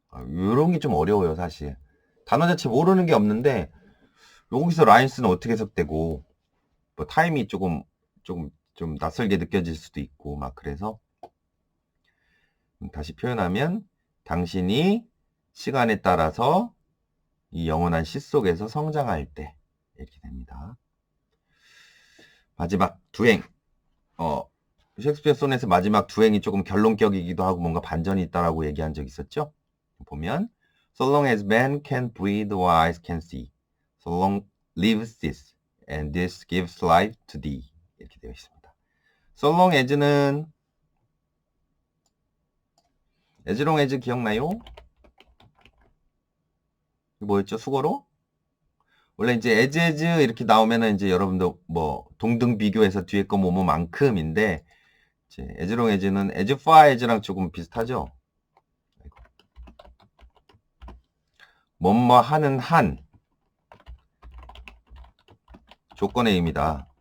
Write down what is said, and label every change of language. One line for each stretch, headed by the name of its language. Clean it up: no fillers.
Korean: 이런 게 좀 어려워요. 사실 단어 자체 모르는 게 없는데 여기서 라인스는 어떻게 해석되고 뭐 타임이 조금 좀 낯설게 느껴질 수도 있고 막 그래서 다시 표현하면 당신이 시간에 따라서 이 영원한 시 속에서 성장할 때 이렇게 됩니다. 마지막 두행. 셰익스피어 소넷의 마지막 두행이 조금 결론격이기도 하고 뭔가 반전이 있다라고 얘기한 적 있었죠? 보면
English: So long as man can breathe or eyes can see, so long lives this, and this gives life to thee.
Korean: 이렇게 되어 있습니다. So long as는 as long as 기억나요? 뭐였죠? 수거로? 원래 이제 as 이렇게 나오면은 이제 여러분도 뭐 동등 비교해서 뒤에 거 뭐뭐만큼인데 이제 as long as는 as far as랑 조금 비슷하죠? 뭐뭐 하는 한 조건의 의미다.